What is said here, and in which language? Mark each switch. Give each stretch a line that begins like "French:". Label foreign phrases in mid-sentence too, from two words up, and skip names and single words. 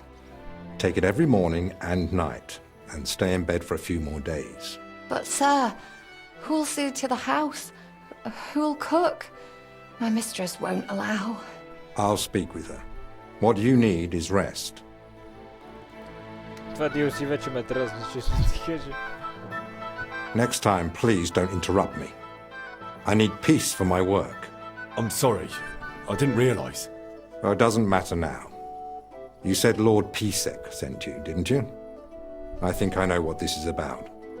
English: Take it every morning and night, and stay in bed for a few more days. But, sir, who'll see to the house? Who'll cook? My mistress won't allow. I'll speak with her. What you need is rest.
Bulgarian: Това DLC вече ме дразни, честно ти кажа.
English: Next time, please don't interrupt me. I need peace for my work. I'm sorry. I didn't realise. Well, it doesn't matter now. You said Lord Pisek sent you, didn't you? I think I know what this is about.